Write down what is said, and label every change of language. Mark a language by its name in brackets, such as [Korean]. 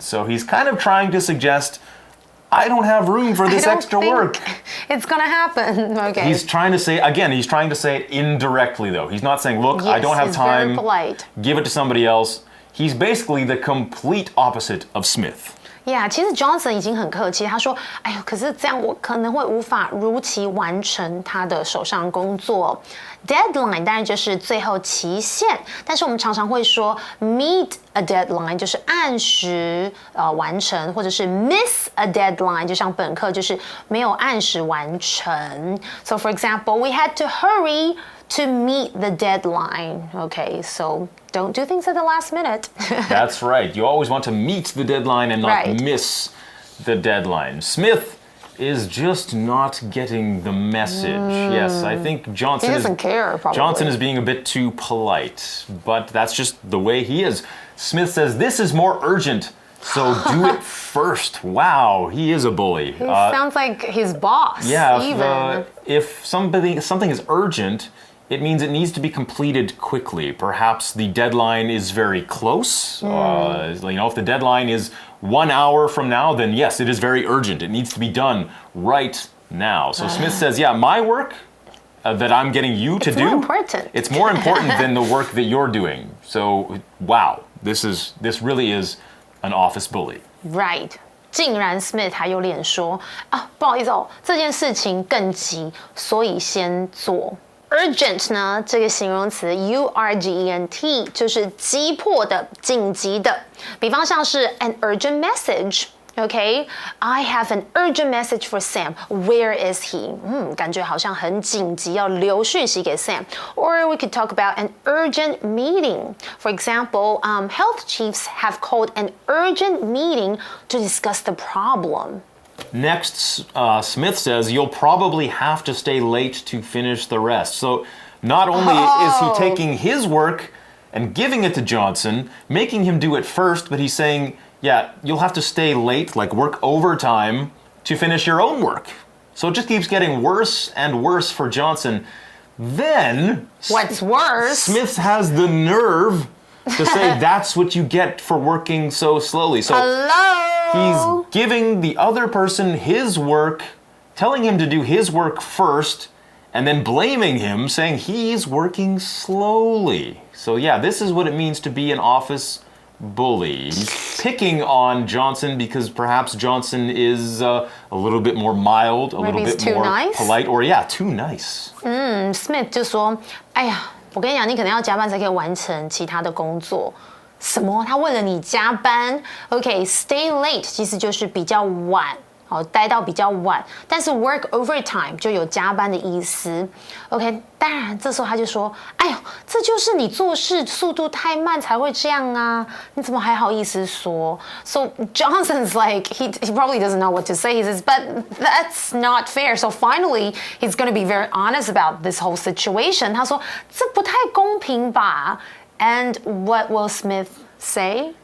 [English] So he's kind of trying to suggest I don't have room for this extra work. It's gonna happen. Okay. He's trying to say it indirectly though. He's not saying, look, yes, I don't have time. Very polite. Give it to somebody else. He's basically the complete opposite of Smith. [Chinese] Yeah， 其实 Johnson 已经很客气，他说：“哎呦，可是这样我可能会无法如期完成他的手上工作。” Deadline 当然就是最后期限，但是我们常常会说 meet a deadline 就是按时完成，或者是 miss a deadline 就像本课就是没有按时完成。 [English] So for example, we had to hurry to meet the deadline. Okay, so don't do things at the last minute. That's right. You always want to meet the deadline and not miss the deadline. Smith is just not getting the message. Yes, I think Johnson he doesn't care, probably. Johnson is being a bit too polite, but that's just the way he is. Smith says this is more urgent, so do it first. Wow, he is a bully. He sounds like his boss. Yeah, if something is urgent, it means it needs to be completed quickly. Perhaps the deadline is very close. If the deadline is 1 hour from now, then yes, it is very urgent. It needs to be done right now. So Smith says, yeah, my work that I'm getting you to do, more important. It's more important than the work that you're doing. So, wow, this really is an office bully. Right. [Chinese] 竟然 Smith 还有脸说啊，不好意思哦，这件事情更急，所以先做。 Urgent 呢，这个形容词 urgent 就是急迫的、紧急的。 [English] 比方像是 an urgent message。Okay, I have an urgent message for Sam. Where is he? [Chinese] 感觉好像很紧急，要留讯息给 Sam. [English] Or we could talk about an urgent meeting. For example, health chiefs have called an urgent meeting to discuss the problem. Next, Smith says you'll probably have to stay late to finish the rest. So not only is he taking his work and giving it to Johnson, making him do it first, but he's saying, yeah, you'll have to stay late, like work overtime, to finish your own work. So it just keeps getting worse and worse for Johnson. Then, what's worse? Smith has the nerve to say that's what you get for working so slowly. So he's giving the other person his work, telling him to do his work first, and then blaming him, saying he's working slowly. So yeah, this is what it means to be an office bully. He's picking on Johnson because perhaps Johnson is a little bit more mild, a little bit more polite, or too nice. [Chinese] Smith 就说：“哎呀，我跟你讲，你可能要加班才可以完成其他的工作。” 什么？他为了你加班 ？OK， stay late 其实就是比较晚。待到比较晚，但是 work overtime 就有加班的意思。 OK， 当然这时候他就说：“哎呦，这就是你做事速度太慢才会这样啊！ [English] 你怎么还好意思说？”So Johnson's like he probably doesn't know what to say. He says, "But that's not fair." So finally, he's going to be very honest about this whole situation. 他说：“这不太公平吧？” And what will Smith say?